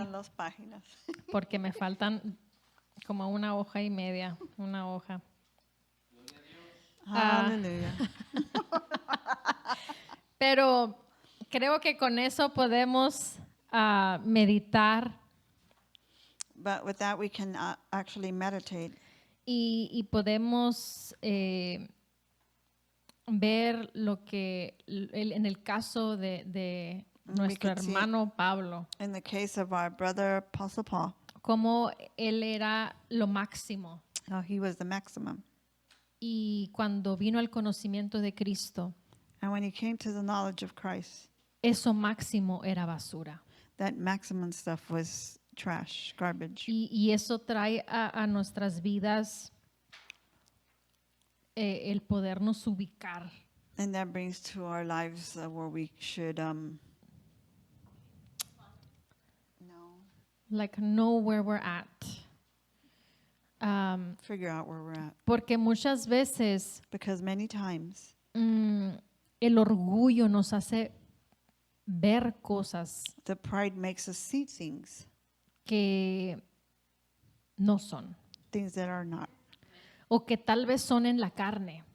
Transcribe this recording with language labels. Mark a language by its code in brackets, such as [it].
[es] Faltan dos páginas. porque me faltan como una hoja y media, una hoja. Hallelujah. Pero creo que con eso podemos meditar [en] But with that, we can actually meditate. [es] y podemos ver lo que en el caso de nuestro [en] can see- [es] hermano Pablo, [en] In the case of our brother Apostle Paul, [es] cómo él era lo máximo. [en] how he was the maximum. [es] Y cuando vino al conocimiento de Cristo, [en] And when he came to the knowledge of Christ, [es] eso máximo era basura. [en] that maximum stuff was trash, garbage. [es] Y eso trae a nuestras vidas el podernos ubicar. [en] And that brings to our lives where we should, no, like know where we're at. Figure out where we're at. [es] Porque muchas veces [en] Because many times [es] el orgullo nos hace ver cosas [en] the pride makes us see [es] que no son, [en] things that are not. [es] o que tal vez son en la carne,